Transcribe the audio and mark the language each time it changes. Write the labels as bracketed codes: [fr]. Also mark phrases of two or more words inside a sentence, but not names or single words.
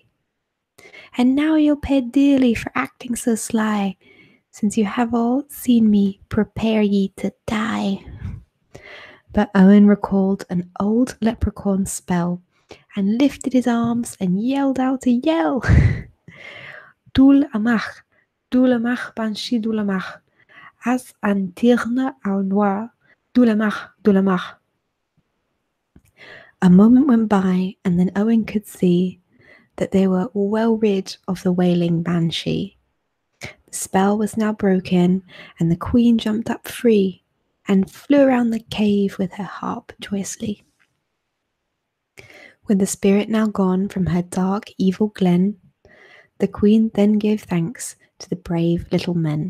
[en] And now you'll pay dearly for acting so sly. Since you have all seen me, prepare ye to die. But Owen recalled an old leprechaun spell and lifted his arms and yelled out a yell. [ga] Dul amach, banshee dul amach, as an tirne au noir, dul amach. [en] A moment went by, and then Owen could see that they were well rid of the wailing banshee. The spell was now broken, and the queen jumped up free and flew around the cave with her harp joyously. With the spirit now gone from her dark, evil glen, the queen then gave thanks to the brave little men.